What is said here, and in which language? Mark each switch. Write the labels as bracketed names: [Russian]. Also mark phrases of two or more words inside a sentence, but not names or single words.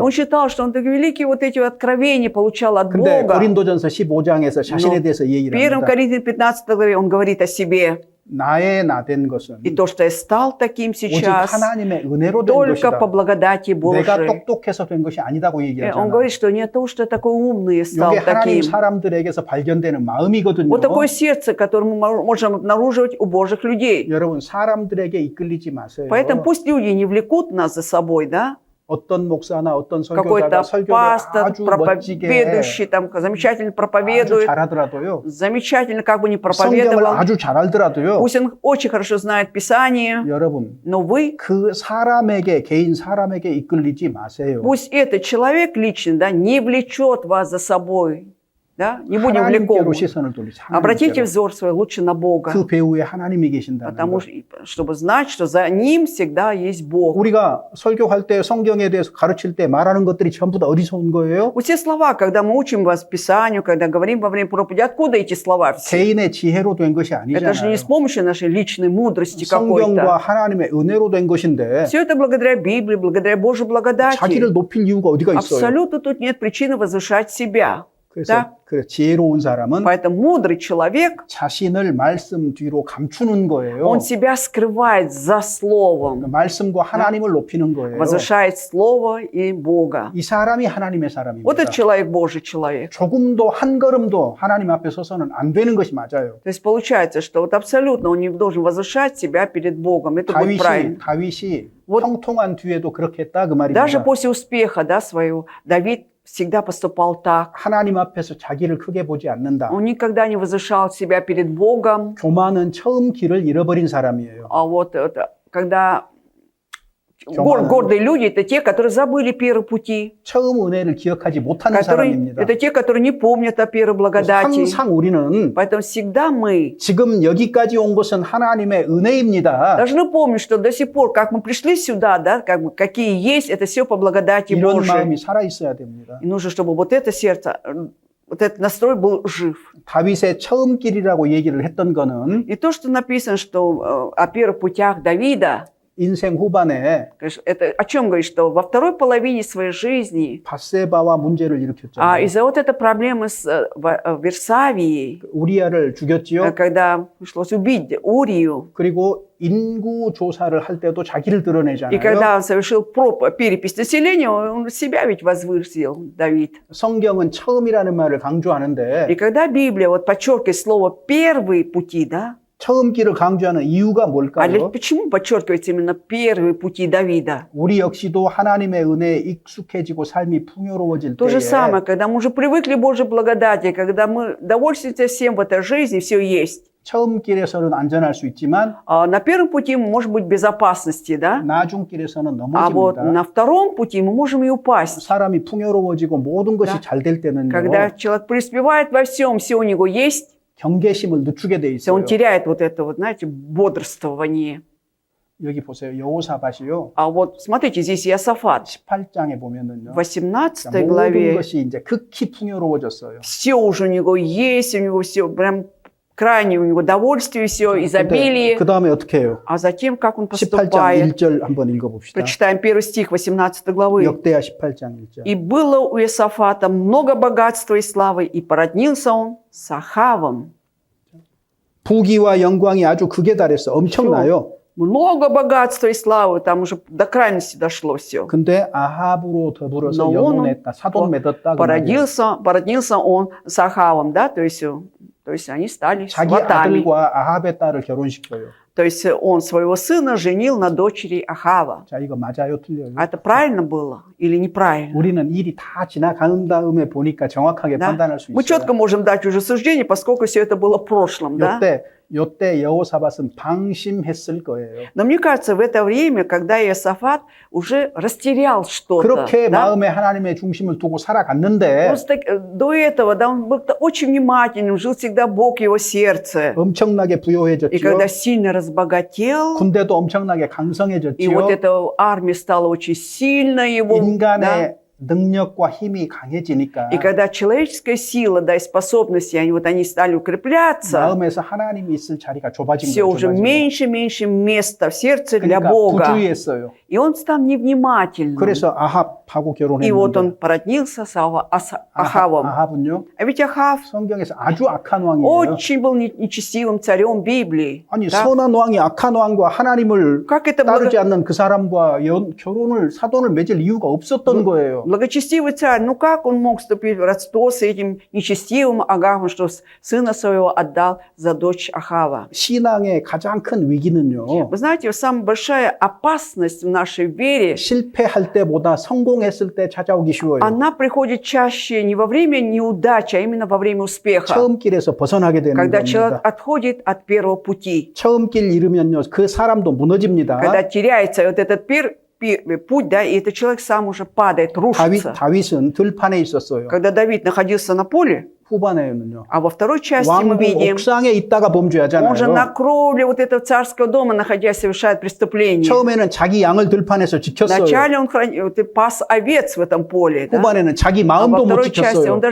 [Russian] Он считал, что он так великие вот эти откровения получал от [Korean] 근데 [Russian] Бога. [Korean] 고린도전서 15장에서 자신에 대해서 [Russian] В [Korean] 얘기를 [Russian] 1 [Korean] 합니다. [Russian] Коринфянам 15 главе он говорит о себе. [Korean] 나의 나 된 것은 [Russian] И то, что я стал таким [Korean] 오직 [Russian] сейчас, [Korean] 하나님의 은혜로 된 [Russian] только [Korean] 것이다. [Russian] по благодати [Korean] 내가 [Russian] Божией. [Korean] 똑똑해서 된 것이 아니다고 [Russian] И он [Korean] 얘기하잖아. [Russian] говорит, что не то, что я такой умный стал [Korean] 이게 하나님 [Russian] таким. [Korean] 사람들에게서 발견되는 마음이거든요. [Russian] Вот такое сердце, которое мы можем обнаруживать у Божьих людей. [Korean] 여러분 사람들에게 이끌리지 마세요. [Russian] Поэтому пусть люди не влекут нас за собой, да? [Korean] 어떤 목사나 어떤 [Russian] Какой-то [Korean] 설교자가 설교를 [Russian] пастор, [Korean] 아주 멋지게 [Russian] проповедующий, там, замечательно [Korean] 아주 [Russian] проповедует, [Korean] 잘하더라도요. [Russian] замечательно как бы не [Korean] 성경을 [Russian] проповедовал. [Korean] 아주 잘 알더라도요. [Russian] Пусть он очень хорошо знает Писание, [Korean] 여러분 [Russian] но вы, [Korean] 그 사람에게 개인 사람에게 이끌리지 마세요. [Russian] пусть этот человек лично, да, не влечет вас за собой, да, не будем [Korean] 하나님께로 [Russian] влеком. [Korean] 시선을 돌리지. [Russian] Обратите [Korean] 하나님께로. [Russian] взор свой лучше на Бога, [Korean] 그 배후에 하나님이 계신다는 [Russian] потому [Korean] 거. [Russian] что, чтобы знать, что за ним всегда есть Бог. [Korean] 우리가 설교할 때 성경에 대해서 가르칠 때 말하는 것들이 전부 다 어디서 온 거예요? [Russian] Вот все слова, когда мы учим вас Писанию, когда говорим во время проповеди, откуда эти слова все? [Korean] 개인의 지혜로 된 것이 [Russian] Это же [Korean] 아니잖아요. [Russian] не с помощью нашей личной мудрости [Korean] 성경과 [Russian] какой-то. [Korean] 하나님의 은혜로 된 것인데 [Russian] Все это благодаря Библии, благодаря Божьей благодати. [Korean] 자기를 높일 이유가 어디가 있어요? [Russian] Абсолютно тут нет причины возвышать себя. [Korean] 그래서 [Russian] Да? [Korean] 그래, 지혜로운 사람은 [Russian] Поэтому мудрый человек, [Korean] 자신을 말씀 뒤로 감추는 거예요. [Russian] он себя скрывает за Словом, [Korean] 말씀과 하나님을 높이는 거예요. [Russian] возвышает Слово и Бога. [Korean] 이 사람이 하나님의 [Russian] Вот [Korean] 사람입니다. [Russian] этот человек Божий человек. [Korean] 조금도 한 걸음도 하나님 앞에 서서는 안 되는 것이 맞아요. [Russian] То есть получается, что вот абсолютно он не должен возвышать себя перед Богом. Это будет правильно. [Korean] 다윗이 [Russian] Вот. [Korean] 형통한 뒤에도 그렇게 했다 그 [Russian] Даже [Korean] 말입니다. [Russian] после успеха, да, своего, Давид всегда поступал так. [Korean] 하나님 앞에서 자기를 크게 보지 않는다. [Russian] Он никогда не возвышал себя перед Богом. [Korean] 교만은 처음 길을 잃어버린 사람이에요. [Russian] А вот это, когда [Korean] 교만은 [Russian] гордые люди, это те, которые забыли первые пути. [Korean] 처음 은혜를 기억하지 못하는 [Russian] Которые, [Korean] 사람입니다. [Russian] это те, которые не помнят о первой [Korean] 그래서 [Russian] благодати. [Korean] 항상 우리는 [Russian] Поэтому всегда мы [Korean] 지금 여기까지 온 것은 하나님의 은혜입니다. [Russian] должны помнить, что до сих пор, как мы пришли сюда, да, как бы, какие есть, это все по благодати [Korean] 이런 [Russian] Божией. [Korean] 마음이 살아 있어야 됩니다. [Russian] И нужно, чтобы вот это сердце, вот этот настрой был жив. [Korean] 다윗의 처음 길이라고 얘기를 했던 거는 [Russian] И то, что написано, что о первых путях Давида, [Korean] 인생 후반에 [Russian] конечно, это о чем говорит, что во второй половине своей жизни, [Korean] 밧세바와 문제를 일으켰잖아요. [Russian] из-за вот этой проблемы с Версавией, [Korean] 우리아를 죽였지요. [Russian] когда пришлось убить Урию, [Korean] 그리고 인구 조사를 할 때도 자기를 [Russian] и [Korean] 드러내잖아요. [Russian] когда он совершил перепись населения, он себя ведь возвысил, Давид. [Korean] 성경은 처음이라는 말을 강조하는데 [Russian] И когда Библия вот подчеркивает слово «первые пути», да, [Korean] 처음 길을 강조하는 이유가 [Russian] а [Korean] 뭘까요? [Russian] почему подчеркивается именно первые пути Давида? [Korean] 우리 역시도 하나님의 은혜에 익숙해지고 삶이 풍요로워질 [Russian] То же [Korean] 때에 [Russian] самое, когда мы уже привыкли к Божьей благодати, когда мы довольствуемся всем в этой жизни, все есть. [Korean] 처음 길에서는 안전할 수 있지만 [Russian] На первом пути мы можем быть в безопасности, да? [Korean] 나중 길에서는 [Russian] А вот [Korean] 넘어집니다. [Russian] на втором пути мы можем и упасть. [Korean] 사람이 풍요로워지고 모든 것이 [Russian] Да. [Korean] 잘 될 때는요. [Russian] Когда человек преуспевает во всем, все у него есть, [Korean] 경계심을 늦추게 돼 [Russian] если он [Korean] 있어요. [Russian] теряет вот это вот, знаете, бодрствование. [Korean] 여기 보세요. 여호사밧이요. [Russian] А вот смотрите, здесь Иосафат. [Korean] 18장에 보면은요. [Russian] В 18 [Korean] 모든 [Russian] главе [Korean] 것이 이제 극히 풍요로워졌어요. [Russian] все уже у него есть, у него все прям крайне у него довольствие, все, изобилие. [Korean] 그 다음에 어떻게 해요? [Russian] А затем, как он [Korean] 18장 [Russian] поступает. [Korean] 1절 한번 읽어봅시다. [Russian] Прочитаем первый стих 18 главы. [Korean] 역대하 18장 1절. [Russian] «И было у Иосафата много богатства и славы, и породнился он с Ахавом». [Korean] 부귀와 영광이 아주 극에 달했어. 엄청나요. [Russian] Много богатства и славы, там уже до крайности дошло все. [Korean] 근데 아합으로 더불어서 [Russian] Но [Korean] 영혼했다. 사돈 맺었다. 그 말이에요. [Russian] Породнился он с Ахавом, да, то есть они стали [Korean] 자기 [Russian] сватами. [Korean] 아들과 아합의 딸을 결혼시켜요. [Russian] То есть он своего сына женил на дочери Ахава. [Korean] 자, 이거 맞아요, 틀려요? [Russian] А это правильно было или неправильно? [Korean] 우리는 일이 다 지나간 다음에 보니까 정확하게 [Russian] Да? [Korean] 판단할 수 [Russian] Мы [Korean] 있어요. [Russian] четко можем дать уже суждение, поскольку все это было в прошлом, да? [Korean] 요때 여호사밧은 방심했을 거예요. [Russian] Но мне кажется, в это время, когда Иосафат уже растерял что-то, [Korean] 그렇게 [Russian] да? [Korean] 마음에 하나님의 중심을 두고 살아갔는데 [Russian] Просто до этого, да, он был очень внимательным, жил всегда Бог в его сердце. [Korean] 엄청나게 [Russian] И [Korean] 부요해졌지요. [Russian] когда сильно разбогател, [Korean] 군대도 엄청나게 [Russian] и [Korean] 강성해졌지요. [Russian] вот эта армия стала очень сильной его, да? [Korean] 인간의 능력과 힘이 강해지니까 [Russian] И когда человеческая сила, да, и способности, они стали укрепляться, [Korean] 마음에서 하나님이 있을 자리가 좁아진 [Russian] все [Korean] 거예요. [Russian] уже [Korean] 좁아진 거. [Russian] меньше места в сердце для [Korean] 그러니까 [Russian] Бога. [Korean] 부주의했어요. [Russian] И он стал невнимательным. [Korean] 그래서 아합하고 [Russian] И вот [Korean] 결혼했는데 [Russian] он породнился с Ахавом. [Korean] 아합은요? [Russian] А ведь Ахав [Korean] 성경에서 아주 악한 왕이에요. [Russian] очень был нечестивым царем Библии. [Korean] 아니 [Russian] Да? [Korean] 선한 왕이 악한 왕과 하나님을 [Russian] Как это [Korean] 따르지 않는 그 사람과 결혼을 사돈을 맺을 이유가 없었던 거예요. [Russian] благочестивый царь, ну как он мог вступить в родство с этим нечестивым Агавом, что сына своего отдал за дочь Ахава? [Korean] 신앙의 가장 큰 위기는요. [Russian] Вы знаете, самая большая опасность в нашей вере, [Korean] 실패할 때보다 성공했을 때 찾아오기 쉬워요. [Russian] она приходит чаще не во время неудачи, а именно во время успеха. [Korean] 처음 길에서 벗어나게 되는 [Russian] Когда человек [Korean] 겁니다. [Russian] отходит от первого пути. [Korean] 처음 길 잃으면요, 그 사람도 무너집니다. [Russian] Когда теряется вот этот путь, да, и этот человек сам уже падает, рушится. [Korean] 다윗은 들판에 있었어요. [Russian] Когда Давид находился на поле, [Korean] 후반에는요. [Russian] а во второй части мы [Korean] 왕궁 [Russian] видим, [Korean] 옥상에 있다가 [Russian] он же [Korean] 범죄하잖아요. [Russian] на кровле вот этого царского дома, находясь, совершает преступление. [Korean] 처음에는 자기 양을 들판에서 지켰어요. [Russian] Вначале он пас овец в этом поле, да? [Korean] 후반에는 자기 [Russian] А во [Korean] 마음도 못 [Russian] второй части он